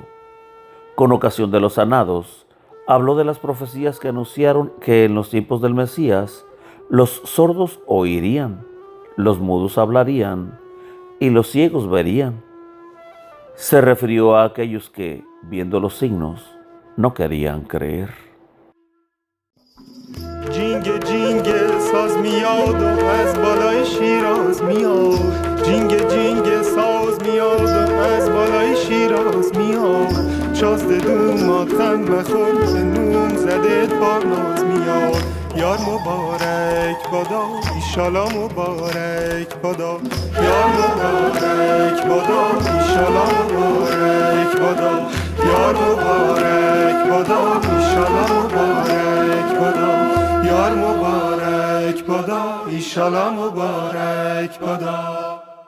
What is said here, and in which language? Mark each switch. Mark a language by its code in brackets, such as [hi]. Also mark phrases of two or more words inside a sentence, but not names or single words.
[es] Con ocasión de los sanados, habló de las profecías que anunciaron que en los tiempos del Mesías los sordos oirían, los mudos hablarían y los ciegos verían. Se refirió a aquellos que, viendo los signos, no querían creer. [fa] جینگ جینگ ساز میاد و از بالای شیراز میاد جینگ ساز میاد و از بالای شیراز میاد شازده دومات غم مخور به نوم زده پارناز میاد یار مبارک بادا ایشالا مبارک بادا یار مبارک بادا ایشالا مبارک بادا یار مبارک بادا ایشالا مبارک بادا یار مبارک بادا ایشالا مبارک بادا